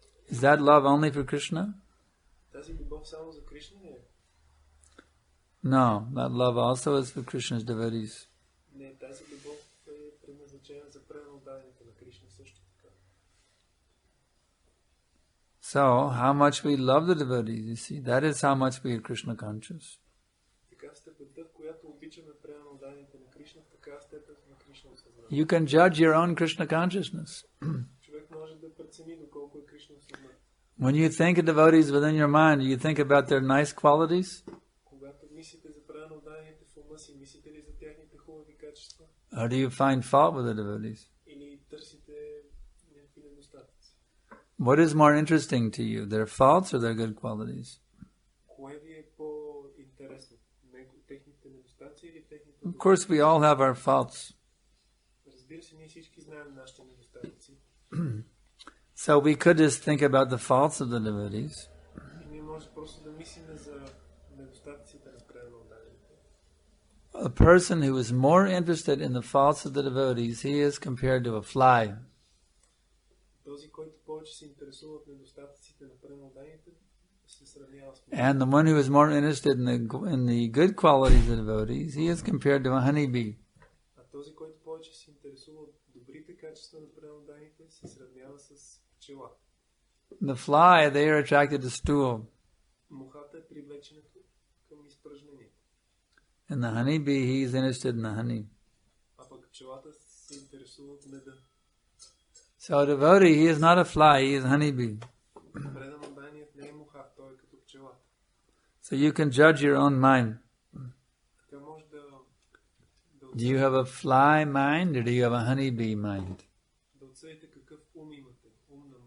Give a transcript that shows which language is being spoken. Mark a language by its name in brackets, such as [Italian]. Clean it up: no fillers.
[English] Is that love only for Krishna? [Bulgarian] Тази любов само за Кришна ли е? [English] No, that love also is for Krishna's devotees. [Bulgarian] Не, тази любов е предназначена за преданно дадените на Кришна също така. [English] So, how much we love the devotees, you see, that is how much we are Krishna conscious. [Bulgarian] Така степента, в която обичаме преданно дадените на Кришна, в така степен на Кришна осъзнаване. [English] You can judge your own Krishna consciousness. [Bulgarian] Човек може да прецени доколко е Кришна осъзнат. [English] When you think of devotees within your mind, do you think about their nice qualities? [Bulgarian] Когато мислите за преданно дадените в ума си, мислите ли за тяхните хубави качества? [English] Or do you find fault with the devotees? [Bulgarian] Или търсите някакви недостатъци? [English] What is more interesting to you, their faults or their good qualities? [Bulgarian] Кое ви е по-интересно? Техните недостатъци или техните... [English] Of course, we all have our faults. [Bulgarian] Разбира се, ние всички знаем нашите недостатъци. [English] So we could just think about the faults of the devotees. [Bulgarian] И ние може просто да мислим за недостатъците на преданно дадените. [English] A person who is more interested in the faults of the devotees, he is compared to a fly. [Bulgarian] Този, който повече се интересува от недостатъците на преданно дадените, се сравнява с... [English] And the one who is more interested in the good qualities of the devotees, he is compared to a honeybee. [Bulgarian] А този, който повече се интересува от добрите качества на преданно дадените, се сравнява с пчела. [English] The fly, they are attracted to stool. [Bulgarian] Мухата е привлечена към изпражнението. [English] And the honeybee, he is interested in the honey. [Bulgarian] А пък пчелата се интересува от меда. [English] So a devotee, he is not a fly, he is a honeybee. [Bulgarian] Преданно даденият не е муха, той е като пчела. [English] So you can judge your own mind. [Bulgarian] Така може да [English] Do you have a fly mind or do you have a honeybee mind? [Bulgarian] оцените какъв ум имате. Ум